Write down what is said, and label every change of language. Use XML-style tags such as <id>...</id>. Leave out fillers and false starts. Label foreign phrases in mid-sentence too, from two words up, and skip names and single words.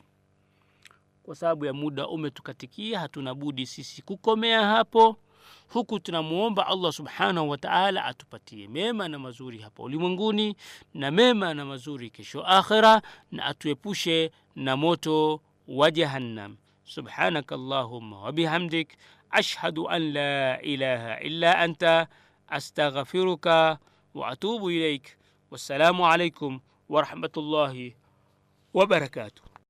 <sw>Kwa sababu ya muda umetukatikia, hatuna budi sisi kukomea hapo, huku tunamuomba</sw> <ar>الله سبحانه وتعالى</ar> <sw>atupatie mema na mazuri hapa ulimwenguni na mema na mazuri kesho akhira, na atuepushe na moto wa jahannam.</sw> <ar>سبحانك اللهم وبحمدك أشهد أن لا إله إلا أنت أستغفرك وأتوب إليك. والسلام عليكم ورحمة الله وبركاته.</ar>